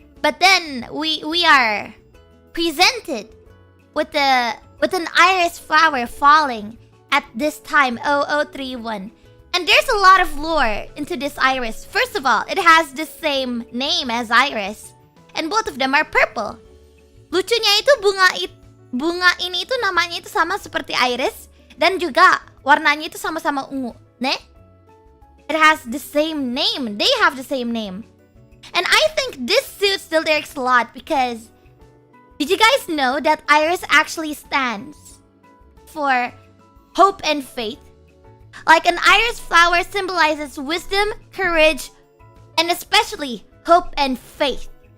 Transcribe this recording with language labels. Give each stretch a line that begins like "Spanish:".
English: But then we are presented with an IRyS flower falling at this time, 0031. And there's a lot of lore into this IRyS. First of all, it has the same name as IRyS. And both of them are purple.
Indonesian: Lucunya itu bunga ini itu namanya itu sama seperti IRyS. Dan juga warnanya itu sama-sama ungu.
English: Ne? It has the same name. They have the same name. And I think this suits the lyrics a lot because did you guys know that IRyS actually stands for hope and faith? Like an IRyS flower symbolizes wisdom, courage, and especially hope and faith.